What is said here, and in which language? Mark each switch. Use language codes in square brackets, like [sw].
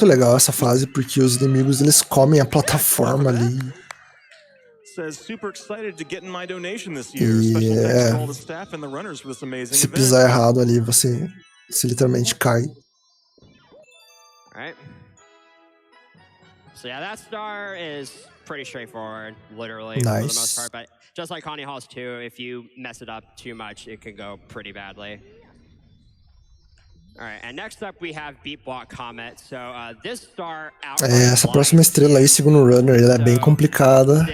[pt] Muito legal essa fase porque os inimigos eles comem a plataforma ali. [en] Says super excited to get in my donation this year. Special thanks to all the staff and the runners for this amazing [pt] se [en] event. [pt] pisar errado ali, você literalmente cai. [en] Alright. So yeah, that star is pretty straightforward, literally, for the most part. But just like Connie Hall's 2, if you mess it up too much, it can go pretty badly. Alright, and next up we have Beat Block Comet. So this star [pt] essa próxima estrela aí, segundo o runner, ela é bem complicada.